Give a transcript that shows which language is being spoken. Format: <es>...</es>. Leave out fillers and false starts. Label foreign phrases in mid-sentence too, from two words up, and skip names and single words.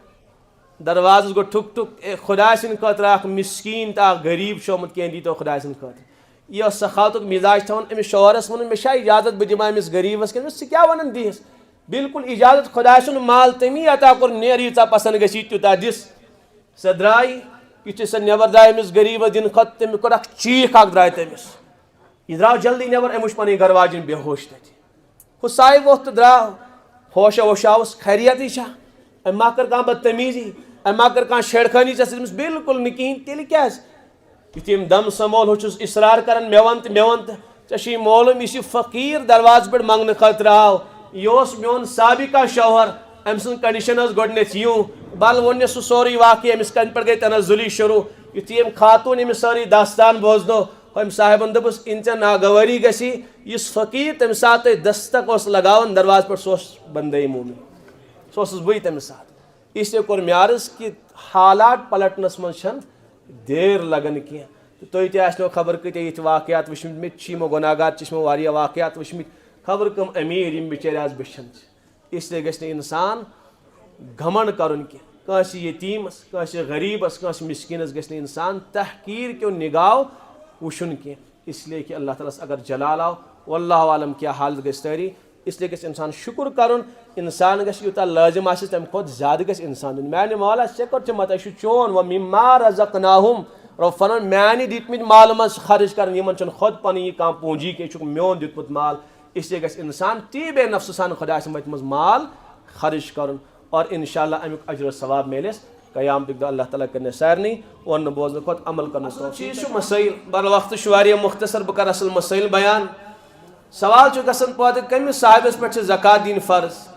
<ks>دروازس گوٚو ٹھُک ٹھُک اے خۄداے سٕنٛدِ خٲطرٕ اکھ مسکیٖن تہٕ اکھ غریٖب چھُ آمُت کینٛہہ دیٖتو خۄداے سٕنٛدِ خٲطرٕ یہِ اوس سخاوتُک مِزاج تھاوان أمِس شوہرس ووٚنُن مےٚ چھا اِجازت بہٕ دِمہٕ أمِس غریٖبس کِنہٕ ژٕ کیٛاہ وَنان دِیٖس بالکل اِجازت خۄداے سُنٛد مال تٔمی عطا کوٚر نیر ییٖژاہ پسنٛد گژھی تیوٗتاہ دِس سۄ درٛاے یُتھُے سۄ نٮ۪بر درٛاے أمِس غریٖبس دِنہٕ خٲطرٕ تٔمۍ کوٚر اکھ چیٖخ اکھ درٛاے تٔمِس یہِ درٛاو جلدی نٮ۪بر أمۍ وٕچھ پنٕنۍ گرٕ واجِنۍ بے ہوش تتہِ ہُہ سایہِ ووٚتھ تہٕ درٛاو ہوشا ووشاوُس خیریتٕے چھا أمۍ ما کٔر کانٛہہ بدتمیٖزی أمۍ ما کٔر کانٛہہ چھیڑخٲنی ژےٚ سۭتۍ بالکل نہٕ کِہینۍ تیٚلہِ کیٛازِ یُتھُے أمۍ دم سمول ہُہ چھُس اِصرار کران مےٚ وَن تہٕ ژےٚ چھُے معلوٗم یُس یہِ فقیٖر دروازٕ پٮ۪ٹھ منٛگنہٕ خٲطرٕ آو یہِ اوس میون سابقہ شوہر أمۍ سٕنٛز کنڈِشن ٲس گۄڈٕنیتھ یِوں بل ووٚننس سُہ سورُے واقعہٕ أمِس کَنہِ پٮ۪ٹھ گٔے تنزُلی شروٗع یُتھُے أمۍ خاتوٗن أمِس سٲرٕے داستان بوزنو أمۍ صاحبن دوٚپُس اِن ژےٚ ناگوٲری گژھی یُس فقیٖر تَمہِ ساتہٕ تۄہہِ دستک اوس لگاوان دروازٕ پٮ۪ٹھ سُہ اوس بندے موٗمن سُہ اوسُس بٕے تَمہِ ساتہٕ</ks> <ur>اس لیے</ur> <ks>کوٚر مےٚ عرض کہِ حالات پلٹنس منٛز چھنہٕ دیر لگان کینٛہہ تہٕ تُہۍ تہِ آسنو خبر کۭتیاہ یِتھۍ واقعات وٕچھمٕتۍ مےٚ تہِ چھِ یِمو گۄناہ گار تہِ چھِ مےٚ واریاہ واقعات وٕچھمٕتۍ خبر کٕم أمیٖر یِم بِچٲرۍ آز بٕچھان چھِ</ks> <ur>اس لیے</ur> <ks>گژھِ نہٕ اِنسان گھمنڈ کرُن کینٛہہ کٲنٛسہِ یتیٖمس کٲنٛسہِ غریٖبس کٲنٛسہِ مِسکیٖنس گژھِ نہٕ اِنسان تحقیٖر کیو نگاہو وٕچھُن کینٛہہ</ks> <ur>اس لیے</ur> <ks>کہ اللہ تعالیٰ ہس اگر جلال آو</ks> <ar>واللہ عالم</ar> <ks>کیٛاہ حالت گژھِ تٲری</ks> <ur>اس لیے</ur> <ks>گژھِ اِنسان شُکر کرُن اِنسان گژھِ یوٗتاہ لٲزِم آسہِ تَمہِ کھۄتہٕ زیادٕ گژھِ اِنسان دیُن میانہِ مولا ژےٚ کوٚرتھمت یہِ چھُ چون</ks> <ar>وَمِما رَزَقناہُم</ar> <ks>رۄب فرمان میانہِ دِتمٕتۍ مالہٕ منٛز خرٕچ کران یِمن چھُنہٕ خۄد پنٕنۍ یہِ کانٛہہ پوٗنجی کینٛہہ یہِ چھُکھ میون دیُتمُت مال</ks> <ur>اس لیے</ur> <ks>گژھِ اِنسان تی بے نفسہٕ سان خۄداے سٕنٛدِ وَتہِ منٛز مال خرٕچ کرُن اور</ks> <ar>انشاء اللہ</ar> <ks>امیُک اجر و ثواب میلٮ۪س قیامتُک دۄہ اللہ تعالیٰ کرِ سارنٕے وَننہٕ بوزنہٕ کھۄتہٕ عمل کرنہٕ چیٖز چھُ مسٲیِل بر وقتہٕ چھُ واریاہ مختصر بہٕ کرٕ اصل مسٲیِل بیان سوال چھُ گژھان پٲدٕ کٔمِس صاحبس پٮ۪ٹھ چھِ زکات دِنۍ فرض</ks>